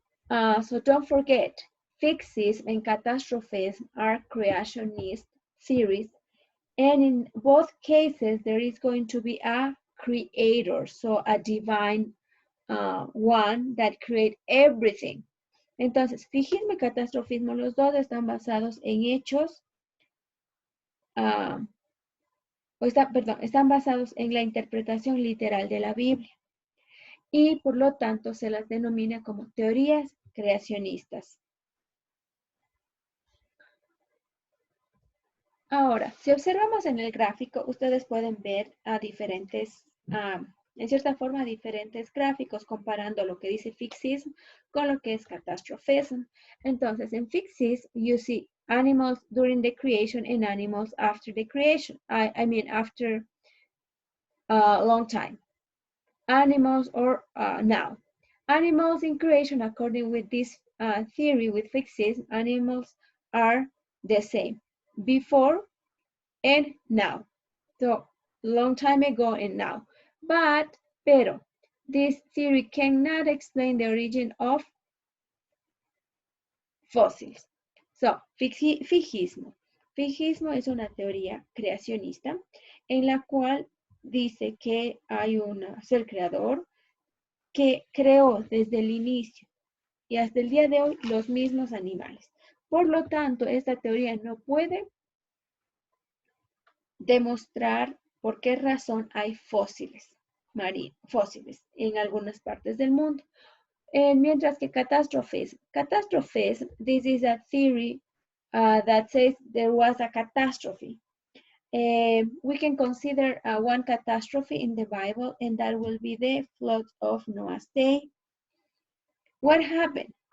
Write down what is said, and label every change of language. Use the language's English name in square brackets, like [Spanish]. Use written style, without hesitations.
[English] So don't forget, fixism and catastrophism are creationist theories. And in both cases, there is going to be a creator, so a divine one that creates everything. [Spanish] Entonces, fijismo y catastrofismo, los dos están basados en hechos, están basados en la interpretación literal de la Biblia. Y por lo tanto se las denomina como teorías creacionistas. Ahora, si observamos en el gráfico, ustedes pueden ver a diferentes, en cierta forma, diferentes gráficos comparando lo que dice fixism con lo que es catastrophism. Entonces, en [English] fixism, you see animals during the creation and animals after the creation. I mean, after a long time. Animals or now. Animals in creation, according with this theory with fixism, animals are the same, before and now. So, long time ago and now. Pero, this theory cannot explain the origin of fossils. So, fijismo. [Spanish] Fijismo es una teoría creacionista en la cual dice que hay un ser creador que creó desde el inicio y hasta el día de hoy los mismos animales. Por lo tanto, esta teoría no puede demostrar por qué razón hay fósiles marinos, fósiles en algunas partes del mundo. Mientras que [English] catastrophism, this is a theory that says there was a catastrophe. We can consider one catastrophe in the Bible, and that will be the flood of Noah's day. What happened?